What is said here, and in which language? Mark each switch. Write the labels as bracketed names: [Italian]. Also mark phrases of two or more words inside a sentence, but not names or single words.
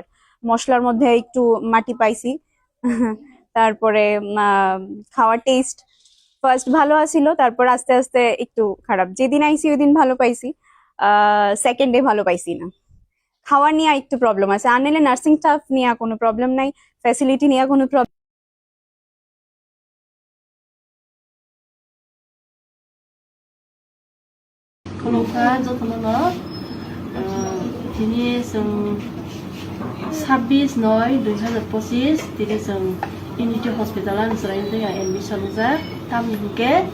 [Bangla] মশলার মধ্যে একটু মাটি পাইছি তারপরে খাওয়ার টেস্ট ফার্স্ট ভালো আছিল, তারপর আস্তে আস্তে একটু খারাপ। যেদিন আইছি ওই দিন ভালো পাইছি, [English] second day [Bangla] ভালো পাইছি না। খাওয়ার নিয়ে একটু প্রবলেম আছে, আনলে [English] nursing staff [Bangla] নিয়ে কোনো প্রবলেম নাই, ফ্যাসিলিটি নিয়ে কোনো প্রবলেম। [Bodo] खुलुमखा जथननो दिनै जों 26/9/2025 दिनै जों इउनिटि हस्पिटाल नोंसोरनि दैया एडमिशन जा तामनिके